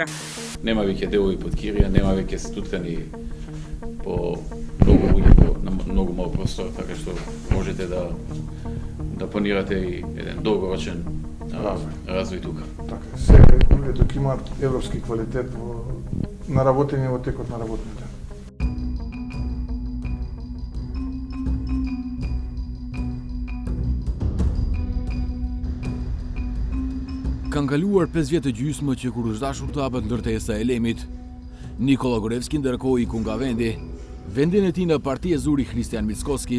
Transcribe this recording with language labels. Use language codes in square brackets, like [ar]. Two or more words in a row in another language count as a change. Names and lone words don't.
[mk] Нема веќе делови под кирија, нема веќе стуткани по многу луѓе на многу мал простор, така што можете да планирате и еден долгорочен развој тука. Така, сега луѓето ќе имаат европски квалитет на работење во текот на работните. [sq] Kanë kaluar 5 vjetë gjysmë që kur është dashur të hapet ndërtesa e Elemit, Nikola Gorevski ndërkohë iku nga vendi, vendin e tij në parti e zuri Kristian Mickoski.